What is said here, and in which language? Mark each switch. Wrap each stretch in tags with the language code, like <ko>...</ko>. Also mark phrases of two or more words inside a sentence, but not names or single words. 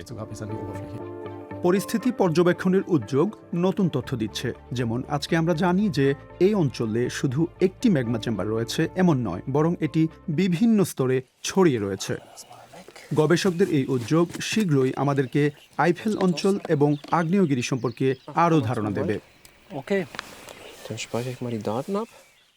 <bn>পরিস্থিতি পর্যবেক্ষণের উদ্যোগ নতুন তথ্য দিচ্ছে। যেমন আজকে আমরা জানি যে এই অঞ্চলে শুধু একটি ম্যাগমা চেম্বার রয়েছে এমন নয়, বরং এটি বিভিন্ন স্তরে ছড়িয়ে রয়েছে। গবেষকদের এই উদ্যোগ শীঘ্রই আমাদেরকে আইফেল অঞ্চল এবং আগ্নেয়গিরি সম্পর্কে আরও ধারণা দেবে।</bn> <de>Okay, dann speichere ich mal die Daten ab.</de>